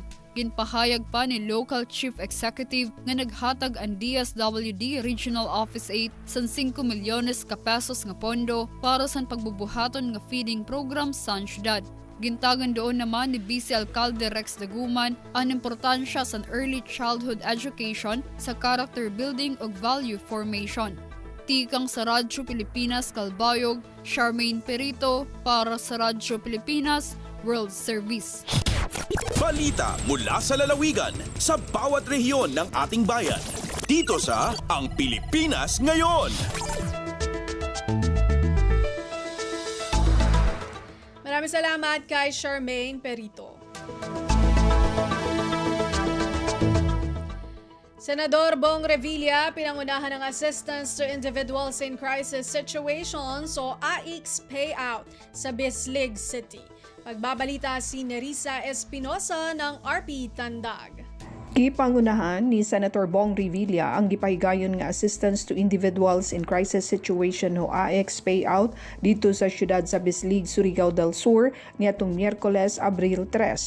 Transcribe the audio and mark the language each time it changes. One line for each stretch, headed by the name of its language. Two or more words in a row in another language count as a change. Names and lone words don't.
Waray: Ginpahayag pa ni Local Chief Executive nga naghatag ang DSWD Regional Office 8 sa 5 milyones ka pesos nga pondo para sa pagbubuhaton nga
English: feeding program
Waray: sa syudad. Gintagan doon naman ni Vice Alcalde Rex Daguman ang importansya sa
English: early childhood education
Waray: sa
English: character building
Waray: ug
English: value formation.
Waray: Tikang sa Radyo Pilipinas Calbayog, Charmaine Perito para sa Radyo Pilipinas World Service.
Filipino: Balita mula sa lalawigan sa bawat rehiyon ng ating bayan. Dito sa Ang Pilipinas Ngayon. Maraming salamat kay Charmaine Perito. Senador Bong Revilla pinangunahan ng Assistance to Individuals in Crisis Situations o AICS payout sa Bislig City. Magbabalita si Nerissa Espinosa ng RP Tandag.
Cebuano: Gipangunahan ni Senator Bong Revilla ang gipahigayon nga Assistance to Individuals in Crisis Situation o AICS payout dito sa siyudad sa Bislig, Surigao del Sur niadtong Miyerkules, Abril 3.